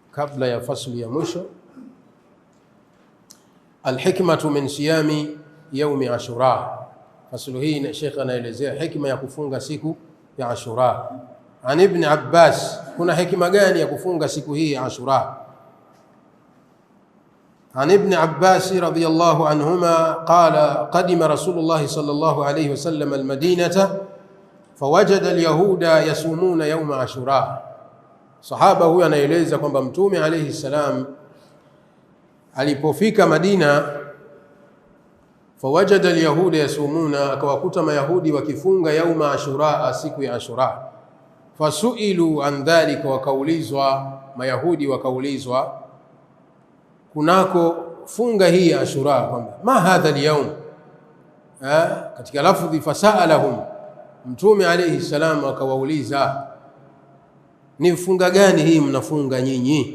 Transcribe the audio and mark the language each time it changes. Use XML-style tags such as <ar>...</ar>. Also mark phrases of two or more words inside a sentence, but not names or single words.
<sw>kabla ya fasli ya mwisho,</sw> <ar>الحكمة من صيام يوم عاشوراء.</ar> <sw>Faslu hii na Sheikh anaelezea hikma ya kufunga siku ya Ashura. An Ibn Abbas, kuna hikma gani ya kufunga siku hii ya Ashura?</sw> <ar>عن ابن عباس رضي الله عنهما قال قدم رسول الله صلى الله عليه وسلم المدينة فوجد اليهود يصومون يوم عاشوراء.</ar> <sw>Sahaba huyu anaeleza kwamba Mtume</sw> <ar>عليه السلام</ar> <sw>alipofika Madina,</sw> <ar>فوجد اليهود يصومون,</ar> <sw>akawakuta mayahudi wakifunga</sw> <ar>يوم عاشوراء,</ar> <sw>siku ya Ashura.</sw> <ar>فسئلوا عن ذلك,</ar> <sw>wakaulizwa mayahudi, wakaulizwa kunako funga hii ya Ashura kwamba</sw> <ar>ما هذا اليوم,</ar> <sw>katika lafdhi fasalahum, Mtume</sw> <ar>عليه السلام</ar> <sw>akawauliza ni funga gani hii mnafunga nyinyi?</sw>